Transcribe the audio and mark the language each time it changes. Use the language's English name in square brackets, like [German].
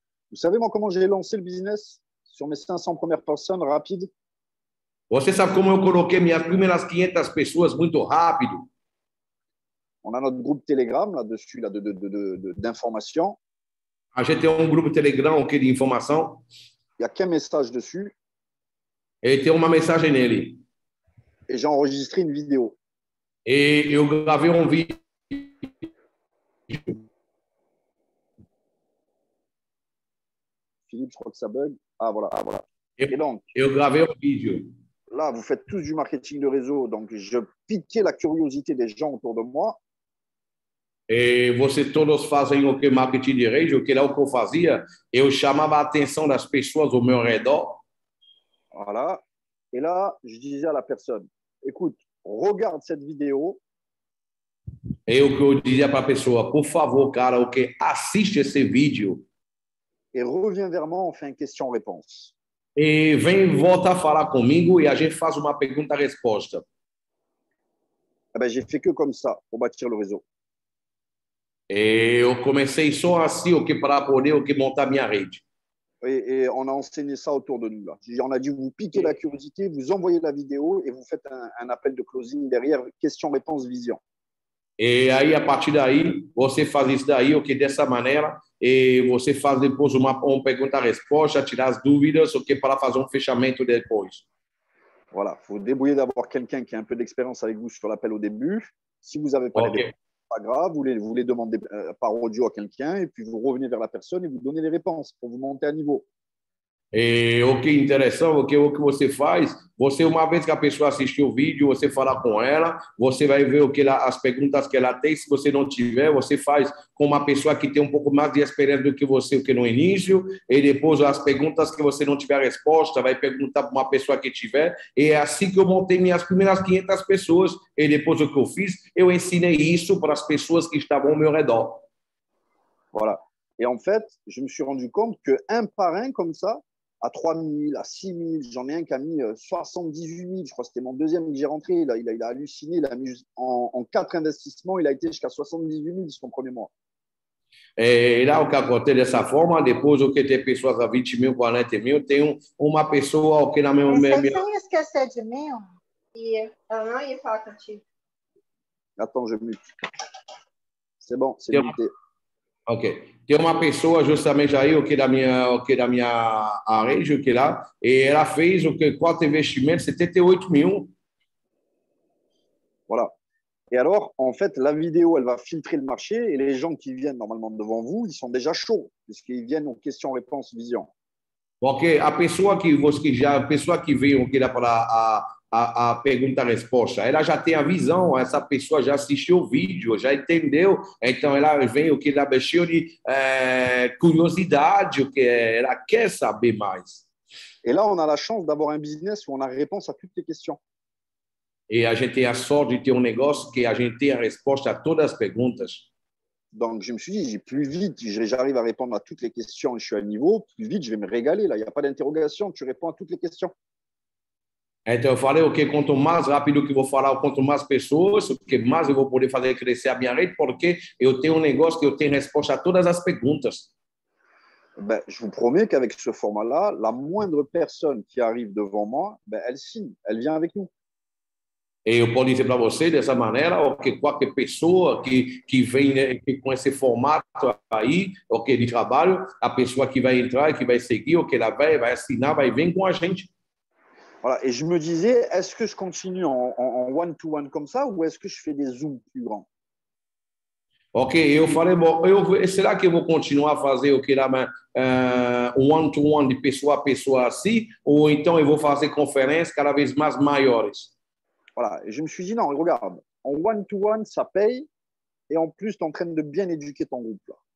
[French] Vous savez, moi, comment j'ai lancé le business sur mes 500 premières personnes, rapide? [Portuguese] Você sabe como eu coloquei minhas primeiras 500 pessoas muito rápido? [French] On a notre groupe Telegram là-dessus là, d'informations. [Portuguese] A gente tem um grupo Telegram de informação. [French] Il n'y a qu'un message dessus. [Portuguese] E tem uma mensagem nele. [French] Et j'ai enregistré une vidéo. [Portuguese] E eu gravei um vídeo. [French] Philippe, je crois que ça bug. Ah, voilà. Ah, voilà. Et donc, [Portuguese] eu gravei um vídeo. [French] Là, vous faites tous du marketing de réseau, donc je piquais la curiosité des gens autour de moi. [Portuguese] E vocês todos fazem o que marketing de rede, o que eu fazia, eu chamava a atenção das pessoas ao meu redor. [French] Voilà. Et là, je disais à la personne, écoute, regarde cette vidéo. [Portuguese] E o que eu dizia para a pessoa, por favor, cara, assiste esse vídeo. [French] Et reviens vers moi, on fait une question-réponse. [Portuguese] E volta a falar comigo e a gente faz uma pergunta-resposta. [French] Eh ben, j'ai fait que comme ça pour bâtir le réseau. [Portuguese] E eu comecei só assim, para poder montar minha rede. [French] Et on a enseigné ça autour de nous. Là. On a dit, vous piquez la curiosité, vous envoyez la vidéo et vous faites un appel de closing derrière, question-réponse, vision. [Portuguese] E aí, a partir daí, você faz isso daí, dessa maneira, e você faz depois uma pergunta-resposta, tirar as dúvidas, para fazer um fechamento depois. [French] Voilà, il faut débrouiller d'avoir quelqu'un qui a un peu d'expérience avec vous sur l'appel au début. Si vous n'avez pas les réponses, pas grave, vous les demandez par audio à quelqu'un et puis vous revenez vers la personne et vous donnez les réponses pour vous monter à niveau. [Portuguese] E o que é interessante, o que você faz, uma vez que a pessoa assistiu o vídeo, você fala com ela, você vai ver as perguntas que ela tem. Se você não tiver, você faz com uma pessoa que tem um pouco mais de experiência do que você no início, e depois as perguntas que você não tiver resposta, vai perguntar para uma pessoa que tiver. E é assim que eu montei minhas primeiras 500 pessoas, e depois o que eu fiz, eu ensinei isso para as pessoas que estavam ao meu redor. [French] Voilà. Et en fait, je me suis rendu compte que un par un comme ça, à 3 000, à 6 000. J'en ai un qui a mis 78 000. Je crois que c'était mon deuxième que j'ai rentré. Il a halluciné. Il a mis en 4 investissements, il a été jusqu'à 78 000 son premier mois. [Portuguese] E lá o que acontece dessa forma, depois tem pessoas a 20 mil, 40 mil, tem uma pessoa que na minha... Sem esquecer de mim, ela não ia falar contigo. [French] Attends, je mute. C'est bon, c'est muté. Ok. [Portuguese] Tem uma pessoa justamente aí, da minha rede, lá, e ela fez 4 investimentos, 78 mil. [French] Voilà. Et alors, en fait, la vidéo, elle va filtrer le marché et les gens qui viennent normalement devant vous, ils sont déjà chauds, puisqu'ils viennent aux questions-réponses vision. [Portuguese] Porque a pessoa que veio para a pergunta-resposta, ela já tem a visão, essa pessoa já assistiu o vídeo, já entendeu, então ela vem ela cheio de curiosidade, ela quer saber mais. [French] Et là, on a la chance d'avoir un business où on a réponse à toutes les questions. [Portuguese] E a gente tem a sorte de ter negócio que a gente tem a resposta a todas as perguntas. [French] Donc, je me suis dit, plus vite j'arrive à répondre à toutes les questions et je suis à niveau, plus vite je vais me régaler. Là, il n'y a pas d'interrogation, tu réponds à toutes les questions. [Portuguese] Então, eu falei, quanto mais rápido que vou falar, quanto mais pessoas, mais eu vou poder fazer crescer a minha rede, porque eu tenho negócio que eu tenho resposta a todas as perguntas. [French] Ben, je vous promets qu'avec ce format-là, la moindre personne qui arrive devant moi, ben, elle signe, elle vient avec nous. [Portuguese] E eu posso dizer para você dessa maneira, qualquer pessoa que vem com esse formato aí, de trabalho, a pessoa que vai entrar, que vai seguir, ela vai assinar, vai vir com a gente. [French] Voilà. Et je me disais, est-ce que je continue en one-to-one comme ça ou est-ce que je fais des zooms plus grands? [Portuguese] Ok, eu falei, bom, será que eu vou continuar a fazer o que lá, um one-to-one de pessoa a pessoa assim, ou então eu vou fazer conferências cada vez mais maiores? [French] Voilà. Et je me suis dit, non, regarde, en one-to-one, ça paye et en plus, tu es en train de bien éduquer ton groupe là.